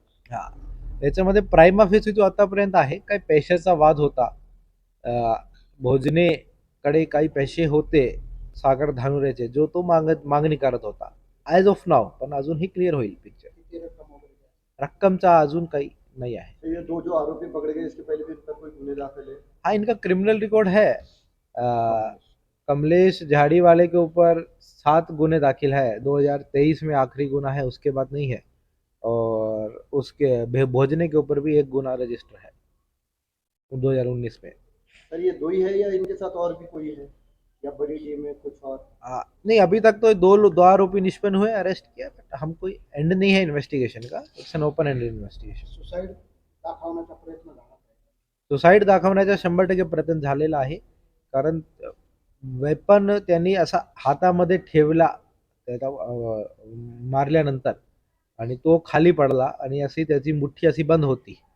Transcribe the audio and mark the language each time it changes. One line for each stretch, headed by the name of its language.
Marathi: हा, याच्यामध्ये prima facie जो आतापर्यंत आहे, काही पैशाचा वाद होता। भोजने कडे काही पैसे होते सागर धानुरेचे, जो तो मागणी करत होता
English: as of नाव,
Marathi: पण अजून ही क्लिअर होईल पिक्चर। रक्कमचा अजून काही
Hindi: नहीं है। तो ये दो जो आरोपी पकड़े गए इसके पहले भी इन पर कोई गुने दाखिल है? हाँ, इनका क्रिमिनल रिकॉर्ड है। कमलेश झाड़ी वाले के ऊपर 7 गुने दाखिल है। 2023 में आखिरी गुना है, उसके बाद नहीं है। और उसके भोजने के ऊपर भी 1 गुना रजिस्टर है 2019 में। सर ये दो ही है या इनके साथ और भी कोई है या बड़ी टीम है कुछ और? नहीं, अभी तक तो दो आरोपी निष्पन्न हुए, अरेस्ट किया, बट हम कोई एंड नहीं है इन्वेस्टिगेशन का।
English: It's an open end investigation.
Marathi: Suicide दाखवण्याचा प्रयत्न झाला? सुसाईड दाखवण्याचा 100% प्रयत्न झालेला आहे, कारण वेपन त्यांनी असा हातामध्ये ठेवला त्याला मारल्यानंतर आणि तो खाली पडला आणि अशी त्याची मुठ्ठी अशी बंद होती।